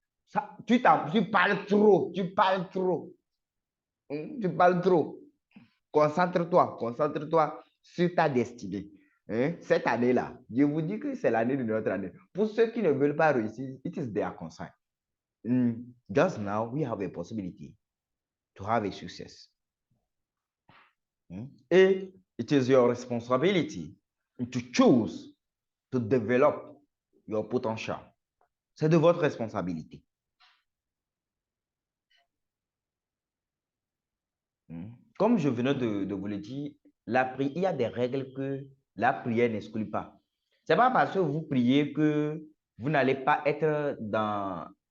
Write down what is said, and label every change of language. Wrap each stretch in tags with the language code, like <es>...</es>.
<fr>Ça, tu parles trop, tu parles trop. Tu parles trop. Concentre-toi, concentre-toi sur ta destinée. Hein? Cette année-là, je vous dis que c'est l'année de notre année. Pour ceux qui ne veulent pas réussir,</fr> <en>it is their concern. Just now, we have a possibility to have a success. Et it is your responsibility to choose to develop your potential.</en> <fr>C'est de votre responsabilité. Comme je venais de vous le dire, il y a des règles que la prière n'exclut pas. C'est pas parce que vous priez que vous n'allez pas être dans...</fr>